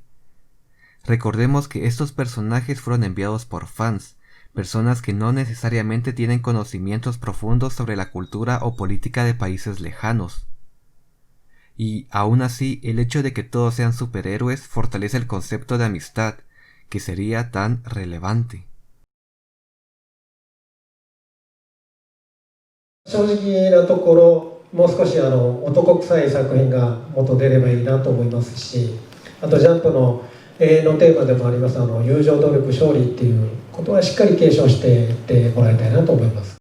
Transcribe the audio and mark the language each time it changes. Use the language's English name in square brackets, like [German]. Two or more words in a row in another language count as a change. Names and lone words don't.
[Spanish] Recordemos que estos personajes fueron enviados por fans, personas que no necesariamente tienen conocimientos profundos sobre la cultura o política de países lejanos. Y aún así, el hecho de que todos sean superhéroes fortalece el concepto de amistad, que sería tan relevante. [Japanese] 正直なところ、もう少し男臭い作品がもっと出ればいいなと思いますし、あとジャンプの永遠のテーマでもあります友情努力勝利っていうことはしっかり継承していってもらいたいなと思います。